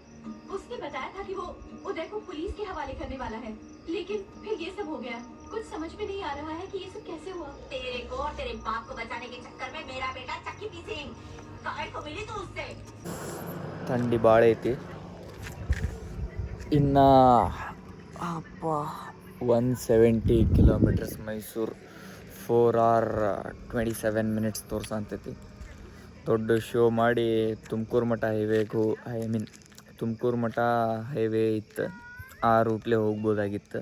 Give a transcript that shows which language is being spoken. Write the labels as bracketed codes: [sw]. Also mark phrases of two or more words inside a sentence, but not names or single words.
[hi] उसने बताया था कि वो उदय को पुलिस के हवाले करने वाला है, लेकिन फिर ये सब हो गया। कुछ समझ में नहीं आ रहा है कि ये सब कैसे हुआ। तेरे को और तेरे बाप को बचाने के चक्कर में मेरा बेटा चक्की पीसिंग काय को मिली तो उससे। [kn] ಥಂಡಿ ಭಾಳ ಐತಿ. ಇನ್ನು 170 ಕಿಲೋಮೀಟರ್ಸ್ ಮೈಸೂರು [en] 4 hours 27 minutes [kn] ತೋರ್ಸಂತೈತಿ. ದೊಡ್ಡ ಶೋ ಮಾಡಿ ತುಮಕೂರು ಮಠ ಹೈವೇಗೂ ತುಮಕೂರು ಮಠ ಹೈವೇ ಇತ್ತು, ಆ ರೂಟ್ಲೇ ಹೋಗ್ಬೋದಾಗಿತ್ತು.